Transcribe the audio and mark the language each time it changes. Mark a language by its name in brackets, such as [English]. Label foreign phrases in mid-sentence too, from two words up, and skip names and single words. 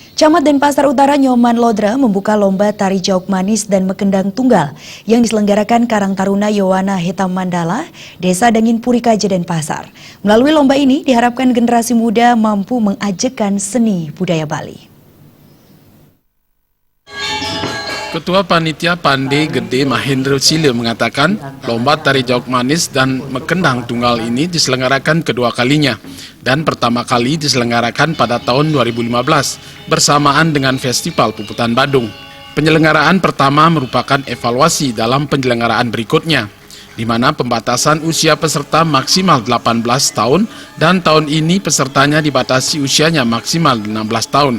[Indonesian] Camat Denpasar Utara Nyoman Lodra membuka lomba tari Jauk Manis dan Mekendang Tunggal yang diselenggarakan Karang Taruna Yowana Hitam Mandala, Desa Dangin Puri Kaje, Denpasar. Melalui lomba ini diharapkan generasi muda mampu mengajekan seni budaya Bali. Ketua Panitia Pande Gede Mahendra Sile mengatakan lomba tari Jauk Manis dan Mekendang Tunggal ini diselenggarakan kedua kalinya dan pertama kali diselenggarakan pada tahun 2015 bersamaan dengan Festival Puputan Badung. Penyelenggaraan pertama merupakan evaluasi dalam penyelenggaraan berikutnya, di mana pembatasan usia peserta maksimal 18 tahun dan tahun ini pesertanya dibatasi usianya maksimal 16 tahun.